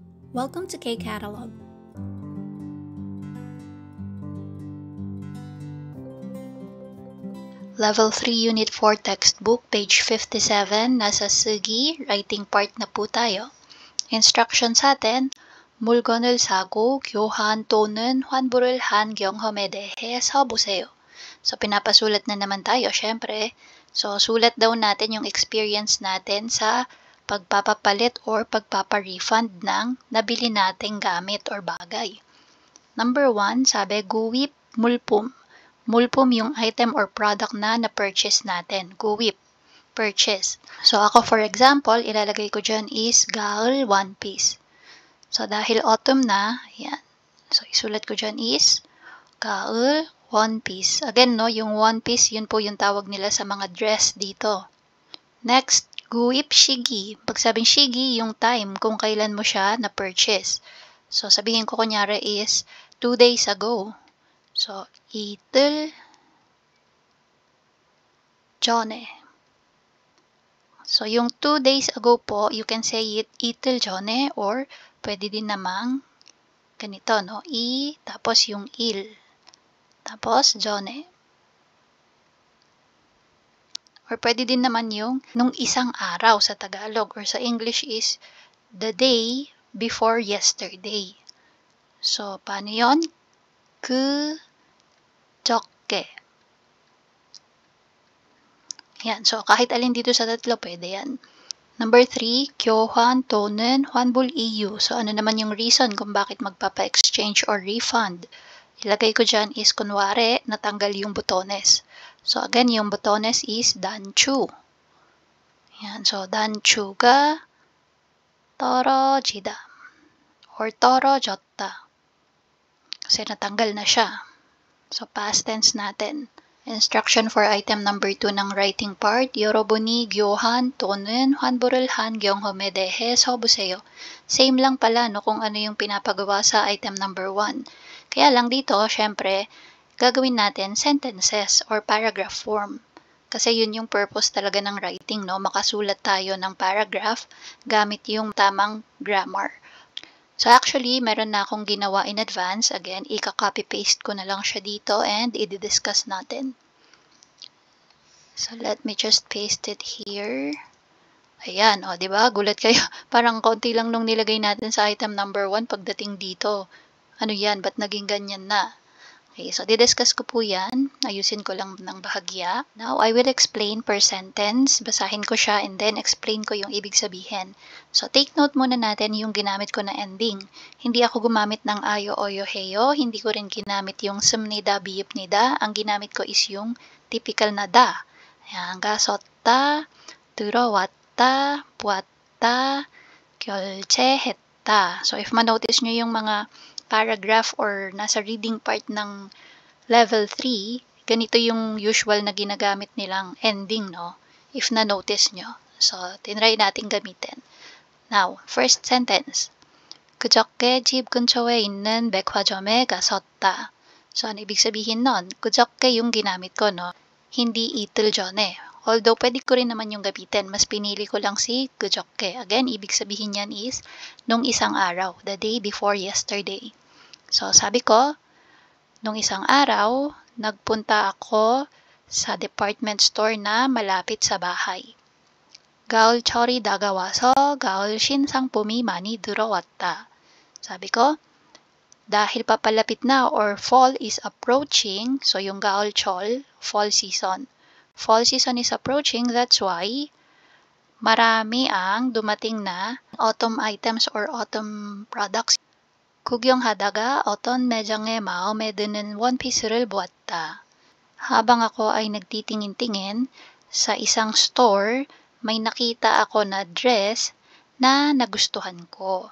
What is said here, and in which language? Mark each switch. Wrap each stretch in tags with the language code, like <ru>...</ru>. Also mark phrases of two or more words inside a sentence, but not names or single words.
<en>Welcome to K-Catalog.</en> <tl>Level 3 Unit 4 Textbook, page 57, nasa Sugi,</tl> <en>writing part</en> <tl>na po tayo. Instruction sa atin,</tl> <ko>물건을 사고 교환 또는 환불을 한 경험에 대해 써보세요.</ko> <tl>So, pinapasulat na naman tayo, syempre. So, sulat daw natin yung experience natin sa pagpapapalit or pagpapa-refund ng nabili nating gamit or bagay. Number 1, sabi,</tl> <ko>구입 물품.</ko> <tl>Mulpum yung</tl> <en>item or product</en> <tl>na na-purchase natin. Guwip, purchase. So, ako</tl> <en>for example,</en> <tl>ilalagay ko dyan is</tl> <ko>가을 원피스.</ko> <tl>So, dahil autumn na, yan. So, isulat ko dyan is</tl> <ko>가을 원피스.</ko> <tl>Again, no, yung</tl> <en>one piece,</en> <tl>yun po yung tawag nila sa mga dress dito. Next,</tl> <ko>구입 시기.</ko> <tl>Pag sabing shigi, yung time kung kailan mo siya na-purchase. So, sabihin ko kunyari is</tl> <en>2 days ago.</en> <tl>So,</tl> <ko>i틀 전에.</ko> <tl>So, yung</tl> <en>2 days ago</en> <tl>po,</tl> <en>you can say it</en> <ko>i틀 전에</ko> <tl>or pwede din namang ganito, no? Tapos yung il. Tapos, 전에. Or pwede din naman yung nung isang araw sa Tagalog or sa English is</tl> <en>the day before yesterday.</en> <tl>So, paano yun? 그저께. Yan. So, kahit alin dito sa tatlo, pwede yan. Number 3,</tl> <ko>교환 또는 환불 이유.</ko> <tl>So, ano naman yung reason kung bakit magpapa-exchange or refund? Ilagay ko dyan is, kunwari, natanggal yung botones. So, again, yung botones is 단추. Yan. So,</tl> <ko>단추가 떨어지다. Or 떨어졌다.</ko> <tl>Kasi natanggal na siya. So,</tl> <en>past tense</en> <tl>natin.</tl> <en>Instruction for item number 2 ng writing part.</en> <ko>여러분이 교환 또는 환불을 한 경험에 대해 써보세요.</ko> <tl>Same lang pala no kung ano yung pinapagawa sa</tl> <en>item number 1.</en> <tl>Kaya lang dito, syempre, gagawin natin</tl> <en>sentences or paragraph form.</en> <tl>Kasi yun yung purpose talaga ng writing, no? Makasulat tayo ng paragraph gamit yung tamang grammar.</tl> <en>So actually,</en> <tl>meron na akong ginawa</tl> <en>in advance.</en> <tl>Again, ika-copy-paste ko na lang siya dito and i-discuss natin.</tl> <en>So let me just paste it here.</en> <tl>Ayan, o, diba? Gulat kayo. Parang konti lang nung nilagay natin sa</tl> <en>item number 1</en> <tl>pagdating dito. Ano yan? Ba't naging ganyan na?</tl> <en>Okay, so</en> <tl>didiscuss ko po yan. Ayusin ko lang ng bahagya.</tl> <en>Now, I will explain per sentence.</en> <tl>Basahin ko siya</tl> <en>and then explain</en> <tl>ko yung ibig sabihin. So,</tl> <en>take note</en> <tl>muna natin yung ginamit ko na ending. Hindi ako gumamit ng ayo, oyo, heyo. Hindi ko rin ginamit yung sumnida, biyipnida. Ang ginamit ko is yung typical na da. Ayan, gasota,</tl> <ko>들어왔다, 보았다, 결제했다.</ko> <tl>So, if ma-notice nyo yung mga paragraph or nasa</tl> <en>reading part</en> <tl>ng level 3, ganito yung usual na ginagamit nilang ending, no? If na-notice nyo. So, tinry natin gamitin. Now, first sentence.</tl> <ko>그저께 집 근처에 있는 백화점에 갔었다.</ko> <tl>So, ano ibig sabihin nun? 그저께 yung ginamit ko, no? Hindi i틀 전에. Although, pwede ko rin naman yung gamitin. Mas pinili ko lang si 그저께. Again, ibig sabihin yan is nung isang araw.</tl> <en>The day before yesterday.</en> <tl>So, sabi ko, nung isang araw, nagpunta ako sa</tl> <en>department store</en> <tl>na malapit sa bahay.</tl> <ko>가을철이 다가와서 가을 신상품이 많이 들어왔다.</ko> <tl>Sabi ko, dahil papalapit na or fall is approaching, so yung 가을철, fall season.</tl> <en>Fall season is approaching, that's why</en> <tl>marami ang dumating na</tl> <en>autumn items or autumn products.</en> <ko>구경하다가 어떤 매장에 마음에 드는 원피스를 보았다.</ko> <tl>Habang ako ay nagtitingin-tingin sa isang store, may nakita ako na dress na nagustuhan ko.</tl>